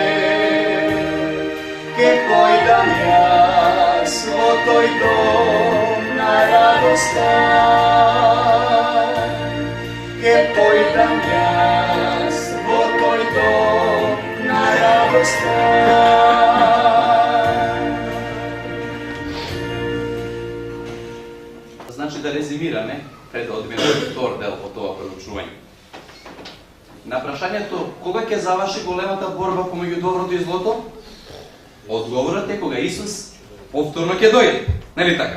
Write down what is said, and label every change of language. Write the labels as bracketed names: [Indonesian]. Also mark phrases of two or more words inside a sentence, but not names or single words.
[Macedonian] ќе појдам ја свој дом на радостан, ќе појдам ја свој дом на радостан. Значи да резимираме, пред да одиме на втор дел од тоа проучување. На прашањето кога ќе заврши големата борба помеѓу доброто и злото, одговорот е кога Исус повторно ќе дојде, нели така?